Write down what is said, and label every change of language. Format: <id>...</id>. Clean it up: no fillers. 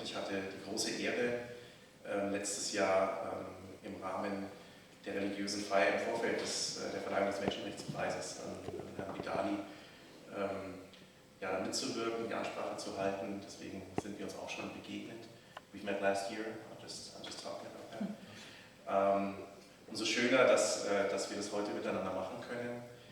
<de>Und ich hatte die große Ehre, letztes Jahr im Rahmen der religiösen Feier im Vorfeld der Verleihung des Menschenrechtspreises an Herrn BiDALi mitzuwirken, die Ansprache zu halten. Deswegen sind wir uns auch schon begegnet.</de> <en>We've met last year, I'm just talking about that.</en> <de>Umso schöner, dass wir das heute miteinander machen können.</de>